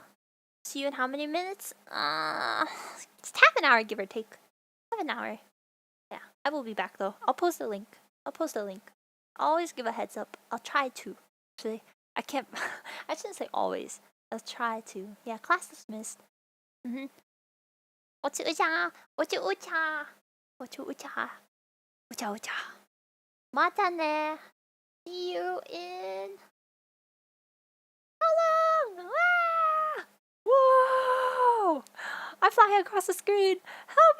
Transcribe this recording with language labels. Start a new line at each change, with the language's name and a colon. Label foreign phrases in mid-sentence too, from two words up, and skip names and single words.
English: See you in how many minutes? It's half an hour, give or take. Half an hour. Yeah, I will be back though. I'll post a link. I'll always give a heads up. I'll try to. Actually, I can't. I shouldn't say always. I'll try to. Yeah, class dismissed.
Chinese: 我去ucha. 我去ucha. 我去 ucha. Ucha ucha.
Japanese: またね.
English: See you in. How long? Ah! Whoa! I'm flying across the screen.